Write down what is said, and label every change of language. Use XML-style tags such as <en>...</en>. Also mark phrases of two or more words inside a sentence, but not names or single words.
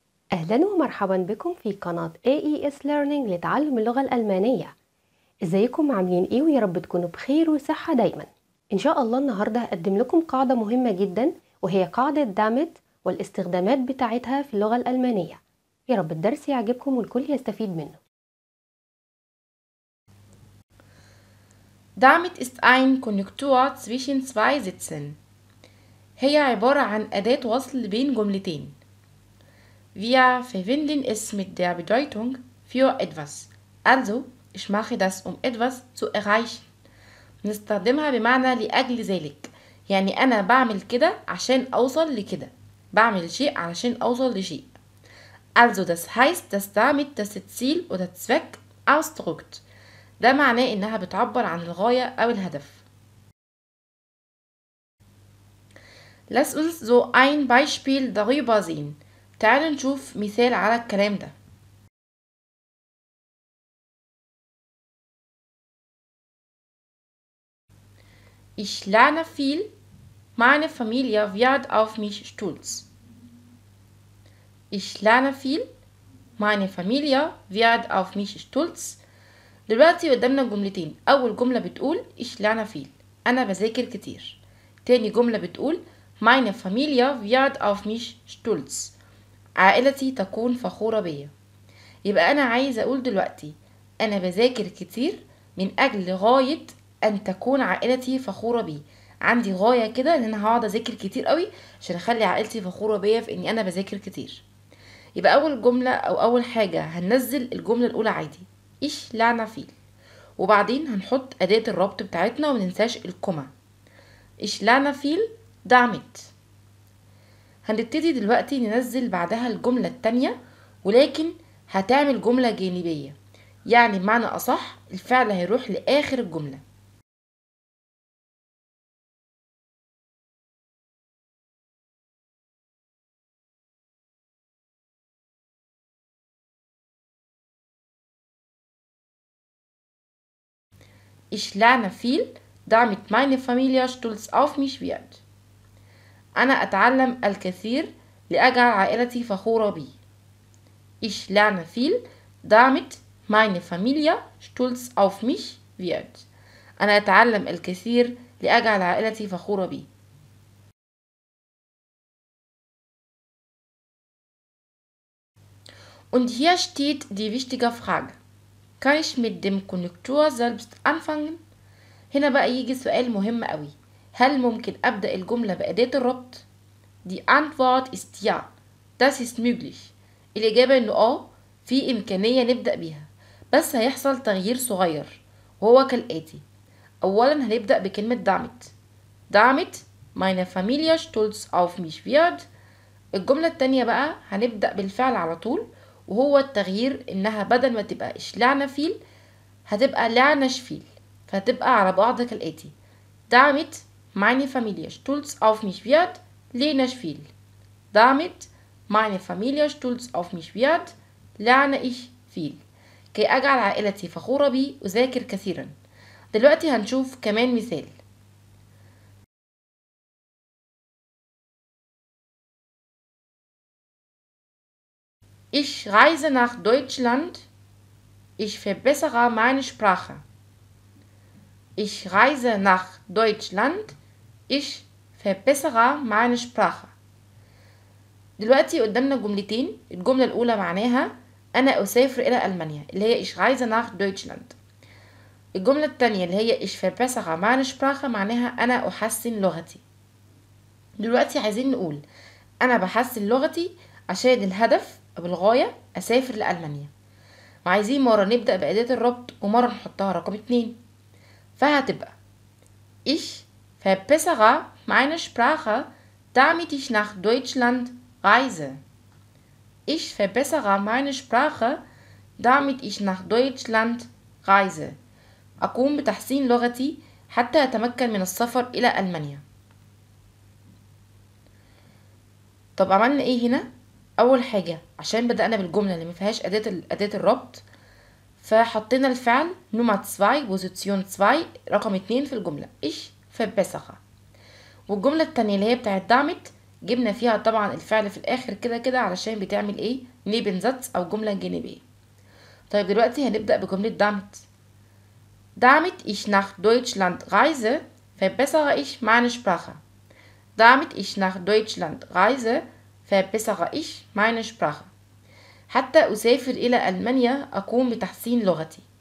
<ar>أهلا ومرحبا بكم في قناة AES Learning لتعلم اللغة الألمانية. ازيكم عاملين ايه ويا رب تكونوا بخير وصحة دايما. إن شاء الله النهاردة هقدم لكم قاعدة مهمة جدا وهي قاعدة دامت والاستخدامات بتاعتها في اللغة الألمانية. يا رب الدرس يعجبكم والكل يستفيد منه.</ar> <de>Damit ist ein Konjunktur zwischen zwei Sätzen.</de> <ar>هي عبارة عن أداة وصل بين جملتين.</ar> <de>Wir verwenden es mit der Bedeutung für etwas. Also, ich mache das, um etwas zu erreichen.</de> <ar>نستخدمها بمعنى لأجل ذلك. يعني أنا بعمل كده عشان أوصل لكده. بعمل شيء علشان أوصل لشيء.</ar> <de>Also, das heißt, dass damit das Ziel oder Zweck ausdrückt.</de> <ar>ده معناه إنها بتعبر عن الغاية أو الهدف.</ar> <de>Lass uns so ein Beispiel darüber sehen.</de> <ar>تعالوا نشوف مثال على الكلام ده.</ar> <de>Ich lerne viel. Meine Familie wird auf mich stolz. Ich lerne viel. Meine Familie wird auf mich stolz.</de> <ar>دلوقتي قدامنا جملتين. أول جملة بتقول</ar> <de>ich lerne viel.</de> <ar>أنا بذاكر كتير. تاني جملة بتقول</ar> <de>meine Familie wird auf mich stolz.</de> <ar>عائلتي تكون فخورة بيا. يبقى أنا عايزة أقول دلوقتي أنا بذاكر كتير من أجل غاية أن تكون عائلتي فخورة بي. عندي غاية كده إن أنا هقعد أذاكر كتير قوي عشان أخلي عائلتي فخورة بيا في إني أنا بذاكر كتير. يبقى أول جملة أو أول حاجة هننزل الجملة الأولى عادي</ar> <de>ich lerne viel,</de> <ar>وبعدين هنحط أداة الربط بتاعتنا ومننساش الكوما.</ar> <de>ich lerne viel damit.</de> <ar>هنبتدي دلوقتي ننزل بعدها الجملة التانية، ولكن هتعمل جملة جانبية، يعني بمعنى أصح الفعل هيروح لآخر الجملة.</ar> <de>Ich lerne viel, damit meine Familie stolz auf mich wird.</de> <ar>أنا أتعلم الكثير لأجعل عائلتي فخورة بي.</ar> <de>Ich lerne viel, damit meine Familie stolz auf mich wird.</de> <ar>أنا أتعلم الكثير لأجعل عائلتي فخورة بي.</ar> <de>Und hier steht die wichtige Frage. Kann ich mit dem Konjunktur selbst anfangen؟</de> <ar>هنا بقى يجي سؤال مهم قوي. هل ممكن أبدأ الجملة بأداة الربط؟</ar> <de>Die Antwort ist ja. Das ist möglich.</de> <ar>الإجابة إنه في إمكانية نبدأ بيها، بس هيحصل تغيير صغير وهو كالآتي. أولا هنبدأ بكلمة damit.</ar> <de>damit meine Familie stolz auf mich wird.</de> <ar>الجملة التانية بقى هنبدأ بالفعل على طول، وهو التغيير إنها بدل ما تبقى</ar> <de>ich lerne viel</de> <ar>هتبقى</ar> <de>lerne ich viel,</de> <ar>فهتبقى على بعض كالآتي.</ar> <de>damit meine Familie stolz auf mich wird lerne viel. damit meine Familie stolz auf mich wird lerne ich viel.</de> <ar>كي أجعل عائلتي فخورة بي أذاكر كثيرا. دلوقتي هنشوف كمان مثال.</ar> <de>Ich reise nach Deutschland. Ich verbessere meine Sprache. Ich reise nach Deutschland. Ich verbessere meine Sprache.</de> <ar>دلوقتي قدامنا جملتين. الجملة الأولى معناها أنا أسافر إلى ألمانيا اللي هي</ar> <de>ich reise nach Deutschland.</de> <ar>الجملة التانية اللي هي</ar> <de>ich verbessere meine Sprache</de> <ar>معناها أنا أحسن لغتي. دلوقتي عايزين نقول أنا بحسن لغتي عشان الهدف أو الغاية أسافر لألمانيا، وعايزين مرة نبدأ بأداة الربط ومرة نحطها رقم 2.</ar> <de>فهتبقى ich verbessere meine Sprache damit ich nach Deutschland reise. Ich verbessere meine Sprache damit ich nach Deutschland reise.</de> <ar>أقوم بتحسين لغتي حتى أتمكن من السفر إلى ألمانيا. طب عملنا إيه هنا؟ أول حاجة عشان بدأنا بالجملة اللي مفيهاش أداة الربط، فحطينا الفعل نمرة 2 بوزيسيون 2 رقم 2 في الجملة</ar> <de>ich verbessere.</de> <ar>والجملة التانية اللي هي بتاعت دعمت جبنا فيها طبعا الفعل في الاخر كده كده علشان بتعمل ايه نيبنزاتس او جملة جانبية. طيب دلوقتي هنبدأ بجملة damit.</ar> <de>Damit ich nach Deutschland reise, verbessere ich meine Sprache. Damit ich nach Deutschland reise, verbessere ich meine Sprache.</de> <ar>حتى أسافر إلى ألمانيا أقوم بتحسين لغتي.</ar>